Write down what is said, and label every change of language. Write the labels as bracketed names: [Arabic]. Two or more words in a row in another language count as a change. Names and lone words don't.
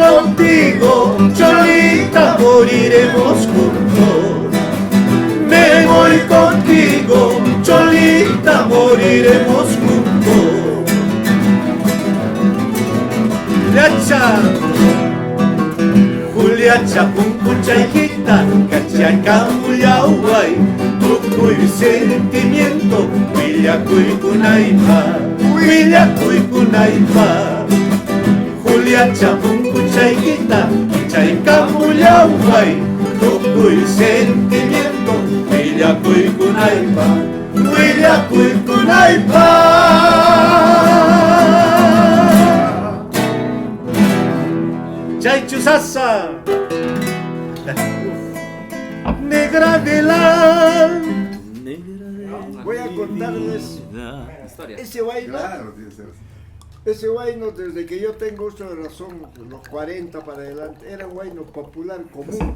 [Spanish] contigo, Cholita, moriremos juntos. Me voy contigo, Cholita, moriremos juntos. [Quechua] Juliacha, puncuchayquita, cachacamuyahuay, tucuy sentimiento, huillacuy kunaipa, huillacuy kunaipa. Juliacha, puncuchayquita, cachacamuyahuay, tucuy sentimiento, huillacuy kunaipa, huillacuy kunaipa. Chaychusasa, [Spanish] negra de la. Voy a contarles ese vaino. Claro, tiene que ser así. Ese vaino, desde que yo tengo uso de razón, los 40 para adelante, era un vaino popular común.